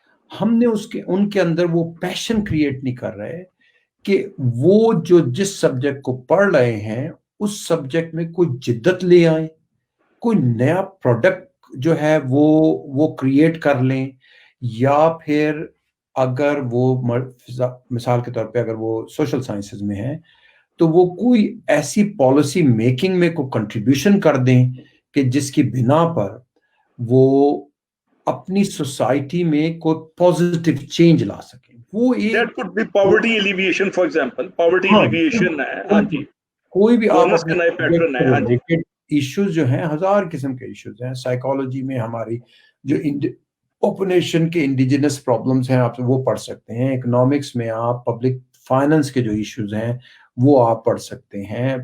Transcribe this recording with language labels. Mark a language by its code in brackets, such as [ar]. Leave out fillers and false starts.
[ur] ہم نے ان کے اندر وہ پیشن کریٹ نہیں کر رہے کہ وہ جو جس سبجیکٹ کو پڑھ رہے ہیں اس سبجیکٹ میں کوئی جدت لے آئیں, کوئی نیا پروڈکٹ جو ہے وہ کریٹ کر لیں, یا پھر اگر وہ مثال کے طور پہ اگر وہ سوشل سائنسز میں ہے تو وہ کوئی ایسی پالیسی میکنگ میں کوئی کنٹریبیوشن کر دیں کہ جس کی بنا پر وہ اپنی سوسائٹی میں کوئی پازیٹیو چینج لا سکیں. وہ [en] That could be poverty alleviation, for example. [ur] Poverty alleviation ہے, ہاں جی, کوئی بھی آپ گورننس اپنے کا نئے پیٹرن ہے, ہاں جی. ایشوز جو ہیں, ہزار قسم کے ایشوز ہیں. سائیکالوجی میں ہماری جو اوپنیشن کے انڈیجنس پرابلمز ہیں آپ وہ پڑھ سکتے ہیں. اکنامکس میں آپ پبلک فائننس کے جو ایشوز ہیں وہ آپ پڑھ سکتے ہیں.